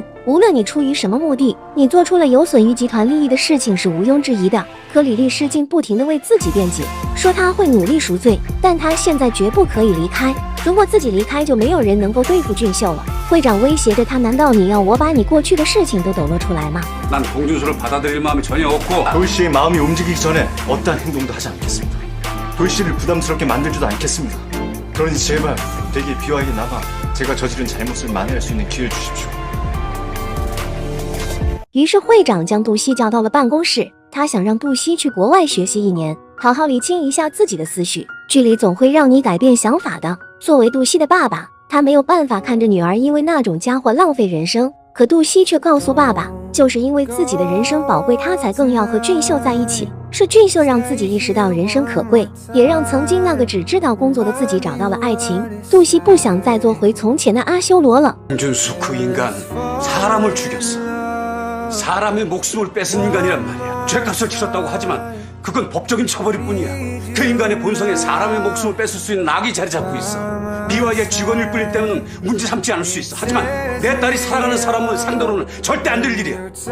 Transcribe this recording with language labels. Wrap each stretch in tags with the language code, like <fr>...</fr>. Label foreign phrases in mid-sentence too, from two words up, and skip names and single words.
<zh>无论你出于什么目的，你做出了有损于集团利益的事情是毋庸置疑的。可李律师竟不停地为自己辩解，说他会努力赎罪，但他现在绝不可以离开。如果自己离开，就没有人能够对付俊秀了。会长威胁着他，难道你要我把你过去的事情都抖落出来吗？</zh> <ko>난 공준수를 받아들일 마음이 전혀 없고 도희씨의 마음이 움직이기 전에 어떠한 행동도 하지 않겠습니다. 도희씨를 부담스럽게 만들지도 않겠습니다. 그러니 제발 대기 비와이에 남아 제가 저지른 잘못을 만회할 수 있는 기회를 주십시오.</ko> <zh>于是会长将杜西叫到了办公室，他想让杜西去国外学习1年，好好理清一下自己的思绪。距离总会让你改变想法的。作为杜西的爸爸，他没有办法看着女儿因为那种家伙浪费人生。可杜西却告诉爸爸，就是因为自己的人生宝贵，他才更要和俊秀在一起。是俊秀让自己意识到人生可贵，也让曾经那个只知道工作的自己找到了爱情。杜西不想再做回从前的阿修罗了。</zh> <ko>공준수 그 인간 사람을 죽였어. 사람의 목숨을 뺏은 인간이란 말이야. 죄값을 치렀다고 하지만 그건 법적인 처벌일 뿐이야. 그 인간의 본성에 사람의 목숨을 뺏을 수 있는 악이 자리 잡고 있어. 미화의 직원일 뿐일 때는 문제 삼지 않을 수 있어. 하지만 내 딸이 살아가는 사람을 상대로는 절대 안 될 일이야.</ko>